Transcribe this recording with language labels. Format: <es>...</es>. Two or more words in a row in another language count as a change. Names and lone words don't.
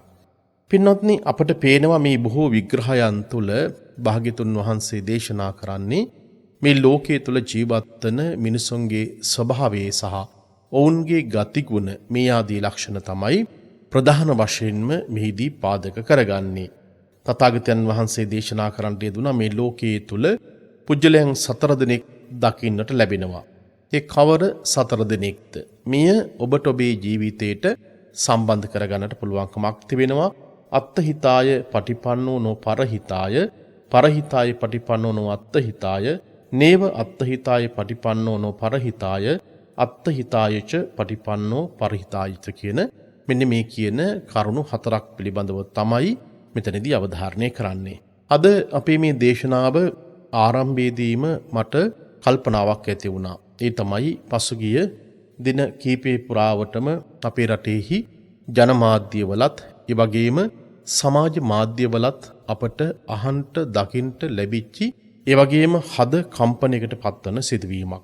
<si>පින්වත්නි, අපට පේනවා මේ බොහෝ විග්‍රහයන් තුළ භාග්‍යතුන් වහන්සේ දේශනා කරන්නේ මේ ලෝකයේ තුල ජීවත් වන මිනිසුන්ගේ ස්වභාවය සහ ඔවුන්ගේ ගතිගුණ, මේ ආදී ලක්ෂණ තමයි ප්‍රධාන වශයෙන්ම මෙහිදී පාදක කරගන්නේ. තථාගතයන් වහන්සේ දේශනා කරන්නට යෙදුණා මේ ලෝකයේ තුල පුජ්‍යලයන් 4 දෙනෙක් දකින්නට ලැබෙනවා. ඒ කවර 4 දෙනෙක්ද? මෙය ඔබට ඔබේ ජීවිතයට සම්බන්ධ කරගන්නට පුළුවන්කමක් තිබෙනවා.</si> <pi>අත්තහිතාය පටිපන්නෝ නෝ පරහිතාය, පරහිතාය පටිපන්නෝ නෝ අත්තහිතාය, නේව අත්තහිතාය පටිපන්නෝ නෝ පරහිතාය, අත්ත හිතායච පටිපන්නෝ පරිහිතායච</pi> <si>කියන මෙන්න මේ කියන කරුණු 4ක් පිළිබඳව තමයි මෙතනදී අවධාරණය කරන්නේ. අද අපේ මේ දේශනාව ආරම්භයේදීම මට කල්පනාවක් ඇති වුණා. ඒ තමයි පසුගිය දින කීපේ පුරාවටම අපේ රටේහි ජනමාධ්‍යවලත් ඒ වගේම සමාජ මාධ්‍යවලත් අපට අහන්ට දකින්ට ලැබිච්චි ඒ වගේම හද කම්පනයකට පත්වන සිදුවීමක්.</si>